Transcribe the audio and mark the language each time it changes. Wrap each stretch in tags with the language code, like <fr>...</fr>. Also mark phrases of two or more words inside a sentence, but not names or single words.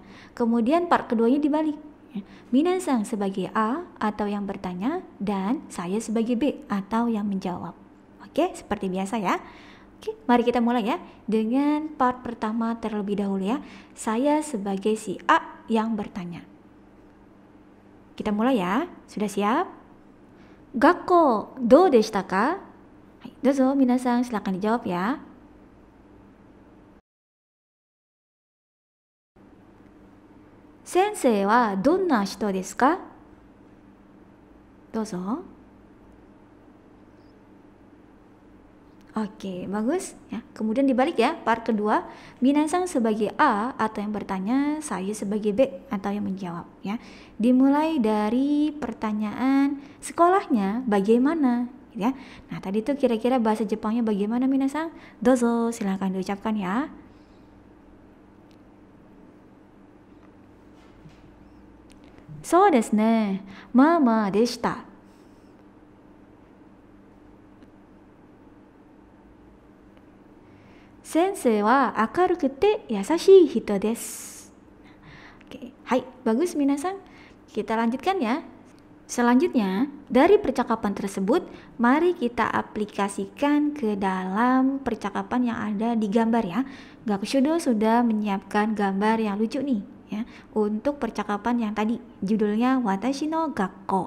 <id>Kemudian part keduanya dibalik. Minasang sebagai A atau yang bertanya dan saya sebagai B atau yang menjawab. Oke, seperti biasa ya. Oke, mari kita mulai ya dengan part pertama terlebih dahulu ya. Saya sebagai si A yang bertanya. Kita mulai ya. Sudah siap?</id> <ja>学校どうでしたか? はい、どうぞ皆さん</ja> <id>silakan dijawab ya.</id> <ja>先生はどんな人ですか?</ja> <id>Dozo. Oke, bagus ya. Kemudian dibalik ya, part kedua, minasang sebagai A atau yang bertanya, saya sebagai B atau yang menjawab ya. Dimulai dari pertanyaan sekolahnya bagaimana ya. Nah, tadi tuh kira-kira bahasa Jepangnya bagaimana minasang? Dozo, silahkan diucapkan ya.</id> <ja>そうですね、ままでした. 先生は明るくて優しい人です.</ja> <id>Oke, hai, bagus minasan. Kita lanjutkan ya. Selanjutnya, dari percakapan tersebut, mari kita aplikasikan ke dalam percakapan yang ada di gambar ya. Gakushudo sudah menyiapkan gambar yang lucu nih ya, untuk percakapan yang tadi, judulnya Watashi no Gakko.</id>